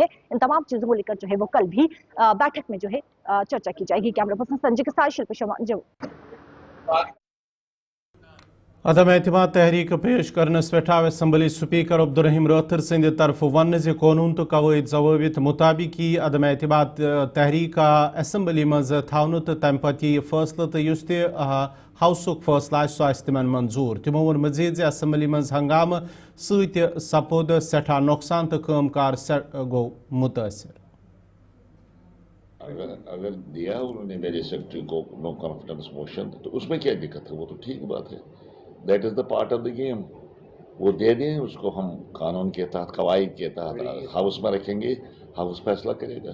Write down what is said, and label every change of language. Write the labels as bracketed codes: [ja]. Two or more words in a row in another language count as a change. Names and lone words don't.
[hi] इन तमाम चीजों को लेकर जो है वो कल भी बैठक में जो है चर्चा की जाएगी। कैमरा पर्सन संजय के साथ शिल्पा शर्मा जो [ks] अदम एतमाद तहरीक पेश करनस पे आव असम्बली स्पीकर अब्दुर्रहीम रैथर संद तरफ वन जे कानून तो कवायद जवाबित मुताबिक अदम एतमाद तहरीक असम्बली मज थावन तो तम पे यह फैसला तो युस हाउसुक फैसला सह तिमन मंजूर। तिमो वोन मजीद जे असम्बली मज हंगाम सपोद सठा नुकसान तो कामकार गो मुतासर। [hi] अगर दिया उन्होंने मेरे सेक्रेटरी को [en] no confidence motion [hi] तो उसमें क्या दिक्कत है, वो तो ठीक बात है, [en] that is the part of the game. [hi] वो दे दें उसको, हम कानून के तहत कवायद के तहत हाउस में रखेंगे, हाउस फैसला करेगा।